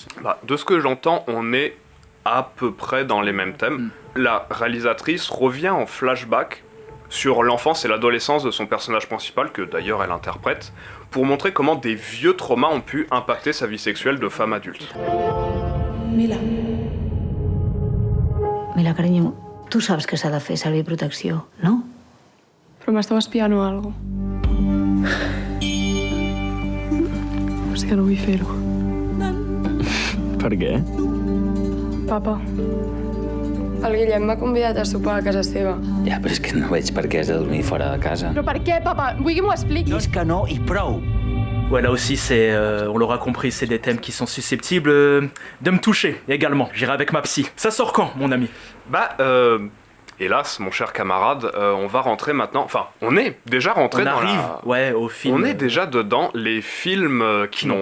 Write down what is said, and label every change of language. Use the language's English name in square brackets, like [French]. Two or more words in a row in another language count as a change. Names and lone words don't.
[French] De ce que j'entends, on est à peu près dans les mêmes thèmes. La réalisatrice revient en flashback sur l'enfance et l'adolescence de son personnage principal, que d'ailleurs elle interprète, pour montrer comment des vieux traumas ont pu impacter sa vie sexuelle de femme adulte. [Spanish] Mira, cariño, [Catalan] tu saps que s'ha de fer servir protecció, no? Però m'estava espiant o algo. És que no vull fer-ho. Per què? Papa, el Guillem m'ha convidat a sopar a casa seva. Ja, però és que no veig per què has de dormir fora de casa. Però per què, papa? Vull que m'ho expliquis. No és que no i prou. [French] Ouais, là aussi, on l'aura compris, c'est des thèmes qui sont susceptibles de me toucher également. J'irai avec ma psy. Ça sort quand, mon ami? Hélas, mon cher camarade, on va rentrer maintenant... Enfin, on est déjà rentré au film. On est déjà dedans les films qui n'ont